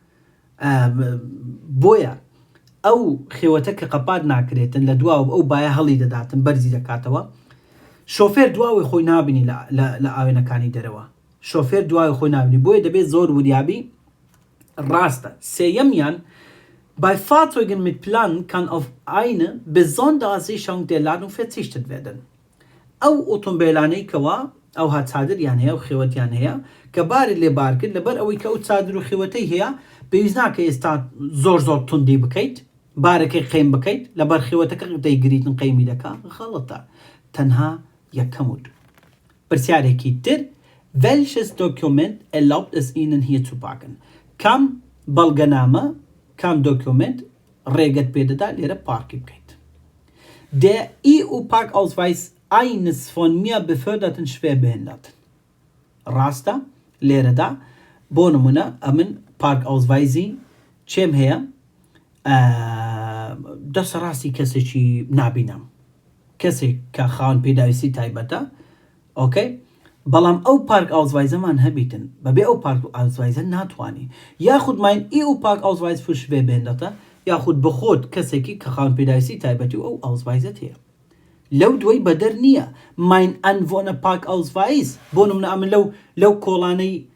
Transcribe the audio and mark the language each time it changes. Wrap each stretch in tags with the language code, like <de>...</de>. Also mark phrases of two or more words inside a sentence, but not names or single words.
<ckb>بۆیە ئەو خێوەتە کە قەپات ناکرێتن لە دواوە ئەو بایە هەڵی دەداتن بەرزی دەکاتەوە شۆفێر دواوی خۆی نابینی لە ئاوێنەکانی دەرەوە شۆفێر دواوی خۆی نابینی بۆیە دەبێت زۆر وریابی ڕاستە.</ckb> <de>سێیەمیان Bei Fahrzeugen mit Plan kann auf eine besondere Sicherung der Ladung verzichtet werden.</de> <ckb>ئەو ئۆتۆمبیلانەی کەوا ئەو ها چادریان هەیە و خێوەتیان هەیە کە باری لێ بار کرد لەبەر ئەوەی کە ئەو چادر و خێوەتەی هەیە پێویست ناکە ئێستا زۆر توندی بکەیت بارەکەی قەیم بکەیت لەبەر خێوەتەکە دەیگریتن قەیمی دەکا غەڵەتە تەنها یەکەم و دوو.</ckb> <de>پرسیارێکی تر Welches Dokument erlaubt es Ihnen hier zu parken?</de> <ckb>کام بەڵگەنامە کام دۆکیومنت ڕێگەت پێدەدا لێرە پارکی بکەیت.</ckb> <de>Der EU-Parkausweis eines von mir beförderten Schwerbehinderten.</de> <ckb>ڕاستە لێرەدا بۆ نمونە ئەمن پارکاوزڤایزی چێم هەیە دەسە ڕاستی کەسێکی نابینم کەسێک کە خاوەن پێداویستی تایبەتە ئۆکەی بەڵام ئەو پارک ئاوزڤایزەمان هەبیتن بەبێ ئەو پارک ئاوزڤایزە ناتوانانی یاخود</ckb> <de>mein EU Parkausweis für Schwerbehinderte</de> <ckb>یاخود بخۆت کەسێکی کە خاوەن پێداویستی تایبەتی و ئەو ئاوزڤایزەت هەیە لەو دوای بەدەر نییە</ckb> <de>mein Anwohner Parkausweis</de> <ckb>بۆ نمونە ئەمن لەو کۆڵانەی</ckb>